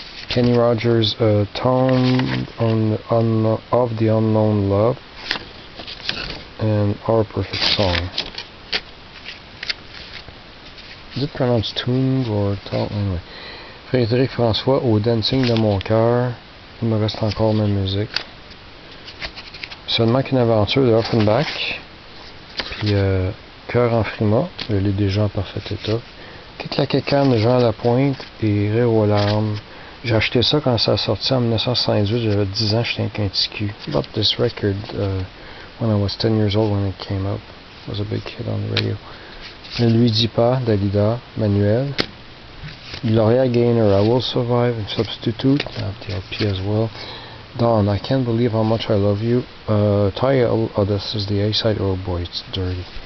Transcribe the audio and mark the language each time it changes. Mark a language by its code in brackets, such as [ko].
[en] Kenny Rogers, Tone of the Unknown Love, and Our Perfect Song. Is it pronounced Tung or Tone? Anyway. [fr] Frédéric François, Au Dancing de mon cœur. Il me reste encore ma musique. Seulement qu'une aventure de Offenbach. Puis Cœur en Frima, je l'ai déjà en parfait état. Quitte la Cacane de Jean Lapointe et Rire aux larmes. J'ai acheté ça quand ça a sorti en 1958, j'avais 10 ans, j'étais un petit cul. [en] I bought this record when I was 10 years old when it came out. It was a big hit on the radio. Ne lui dis pas, Dalida, Manuel. Gloria Gaynor, I Will Survive, and Substitute, I have the LP as well. Dawn, I Can't Believe How Much I Love You. Tie a, this is the A-side, oh boy, it's dirty.